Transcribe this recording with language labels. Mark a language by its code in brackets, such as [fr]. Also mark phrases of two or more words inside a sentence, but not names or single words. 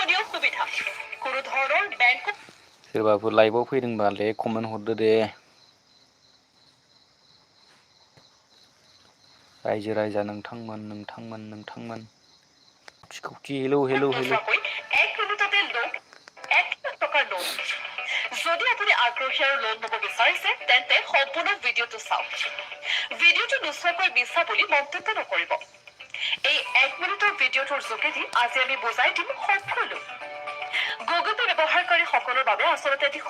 [brx] सोरबाफोर लाइभआव फैदोंबा दे कमेन्ट हरदो दे रायजो राजा नोंथांमोन कौटि हेलौ हेलौ हेलौ [as] 1 মিনিটতে লোন 1 লাখ টকাৰ লোন যদি আপুনি আগ্ৰহী আৰু লোন ল'ব বিচাৰিছে তেন্তে সম্পূৰ্ণ ভিডিঅ'টো চাওক ভিডিঅ'টো নোচোৱাকৈ মিছা বুলি মন্তব্য নকৰিব এই 1 মিনিটৰ ভিডিঅ'টোৰ যোগেদি আজি আমি বুজাই দিম সকলো গুগল পে ব্যৱহাৰকাৰী সকলৰ বাবে আচলতে এটি